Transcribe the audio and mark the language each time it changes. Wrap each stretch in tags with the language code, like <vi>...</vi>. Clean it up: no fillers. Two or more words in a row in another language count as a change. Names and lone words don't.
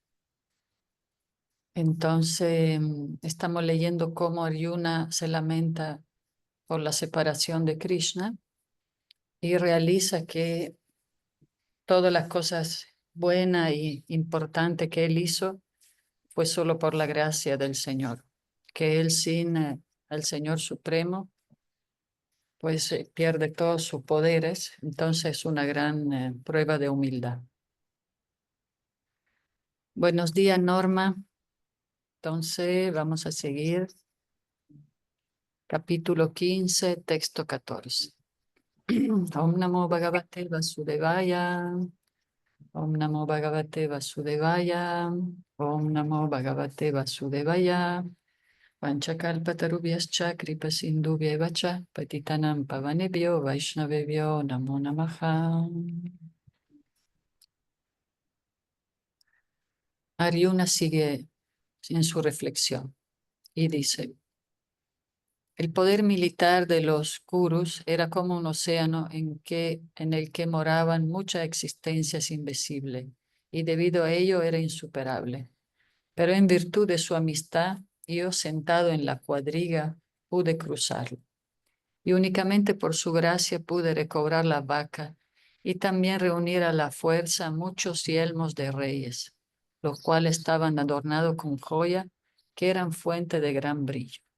<es>Entonces, estamos leyendo cómo Arjuna se lamenta por la separación de Krishna y realiza que todas las cosas buenas y importantes que él hizo fue solo por la gracia del Señor, que él sin el Señor Supremo pues pierde todos sus poderes. Entonces es una gran prueba de humildad. Buenos días, Norma. Entonces vamos a seguir. Capítulo 15, texto 14.</es> <sa>ॐ नमो भगवते वासुदेवाय. ॐ नमो भगवते वासुदेवाय. ॐ नमो भगवते वासुदेवाय. वाञ्छाकल्पतरुभ्यश्च कृपासिन्धुभ्य एव च च पतितानां पावनेभ्यो वैष्णवेभ्यो नमो नमः.</sa> <es>Arjuna sigue en su reflexión y dice: el poder militar de los Kurus era como un océano en el que moraban muchas existencias invisibles, y debido a ello era insuperable. Pero en virtud de su amistad, yo sentado en la cuadriga pude cruzarlo, y únicamente por su gracia pude recobrar la vaca y también reunir a la fuerza muchos yelmos de reyes, los cuales estaban adornados con joya que eran fuente de gran brillo.</es>